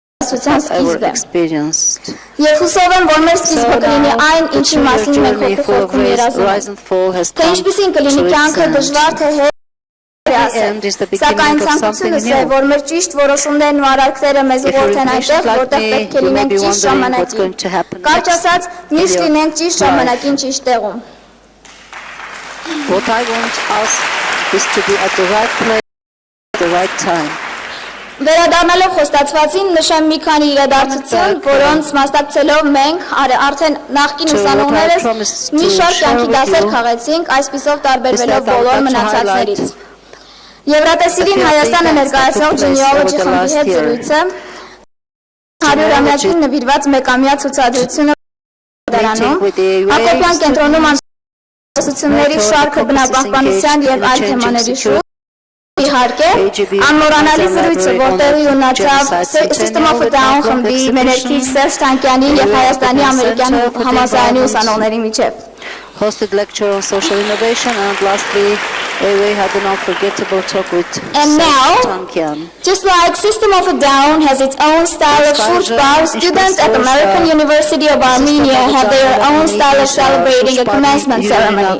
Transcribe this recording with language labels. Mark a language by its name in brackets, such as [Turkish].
[Armenian] Եվ հուսով եմ, որ մեր սկիզբը կլինի այն, ինչի մասին մենք հոգում երազում ենք։ Թե ինչպիսին կլինի կյանքը դժվար թե Սակայն ցանկությունս է, որ մեր ճիշտ որոշումներն ու արարքները մեզ ուղղորդեն այնտեղ, որտեղ պետք է լինենք ճիշտ ժամանակին։ Կարճ ասած, միշտ լինենք ճիշտ ժամանակին ճիշտ տեղում։ [English] What I want us is to be at the right place at the right time. [Armenian] Վերադառնալով խոստացվածին նշեմ մի քանի իրադարձություն, որոնց մասնակցելով մենք արդեն նախկին ուսանողներս մի շարք կյանքի դասեր քաղեցինք, այսպիսով տարբերվելով բոլոր մնացածներից։ Եվրատեսիլին Հայաստանը ներկայացնող Genealogy խմբի հետ զրույցը 100-ամյակին նվիրված մեկամյա ցուցադրությունը դարանում, Ակոպյան կենտրոնում անցկացությունների շարքը բնապահպանության եւ այլ թեմաների շուրջ Իհարկե, անմոռանալի զրույցը, որտեղի ունեցավ System of a Down խմբի մեներքիչ Սերժ Թանկյանի եւ Հայաստանի ամերիկյան համալսարանի ուսանողների միջև։ [English] Hosted lecture on social innovation and lastly AUA had an unforgettable talk with Tankyan. Just like System of a Down has its own style of football, students at American University of Armenia have their own style of celebrating a commencement ceremony.